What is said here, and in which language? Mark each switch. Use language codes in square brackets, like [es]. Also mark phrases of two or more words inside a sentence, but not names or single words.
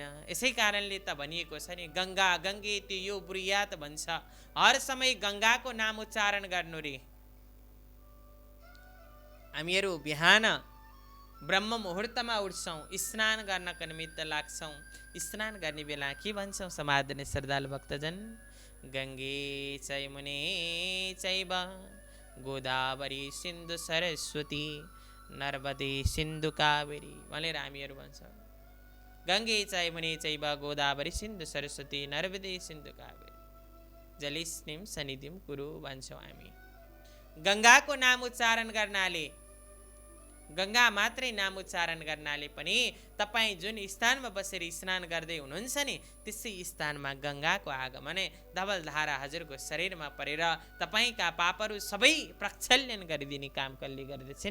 [ne] यसै कारणले त भनिएको छ नि, [sa] गङ्गा गङ्गे त्यो यो ब्रुयात [ne] भन्छ। हर समय गङ्गाको नाम उच्चारण गर्नु रे। हामीहरू बिहान ब्रह्म मुहुर्तमा उठ्छौँ, स्नान गर्नको निमित्त लाग्छौँ। स्नान गर्ने बेला के भन्छौँ समादरणीय श्रद्धालु भक्तजन? [sa] गङ्गे चैमुने चैव गोदावरी सिन्धु सरस्वती नर्मदे सिन्धु कावेरी [ne] भनेर हामीहरू भन्छौँ। [sa] गङ्गे चैमुने चैव गोदावरी सिन्धु सरस्वती नर्मदे सिन्धु कावेरी जलेस्मिन् सन्निधिं कुरु [ne] भन्छौँ हामी। गङ्गाको नाम उच्चारण गर्नाले, गङ्गा मात्रै नाम उच्चारण गर्नाले पनि तपाईँ जुन स्थानमा बसेर स्नान गर्दै हुनुहुन्छ नि त्यसै स्थानमा गङ्गाको आगमन धवलधारा हजुरको शरीरमा परेर तपाईँका पापहरू सबै प्रक्षालन गरिदिने काम कसले गर्दछन्?